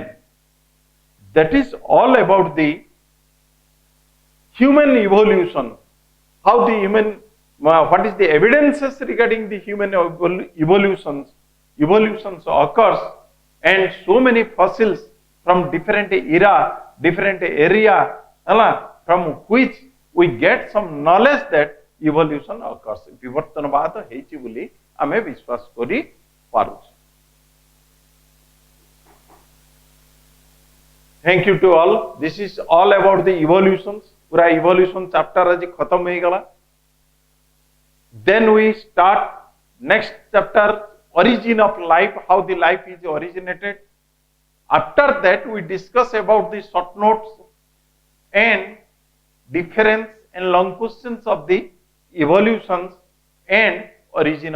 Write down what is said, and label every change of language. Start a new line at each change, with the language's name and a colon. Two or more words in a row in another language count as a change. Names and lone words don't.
English: That is all about the human evolution, how the human what is the evidences regarding the human evolutions occurs and so many fossils from different era, different area, from which we get some knowledge that evolution occurs.
Odia: ବିବର୍ତ୍ତନବାଦ ହେଉଛି ବୋଲି ଆମେ ବିଶ୍ୱାସ କରି ପାରୁଛ.
English: Thank you to all. This is all about the evolutions.
Hindi: पूरा
English: evolution chapter
Hindi: आज खत्म हो गला.
English: Then we start next chapter. Origin of life, how the life is originated. After that, we discuss about the short notes and difference and long questions of the evolutions and origin of life.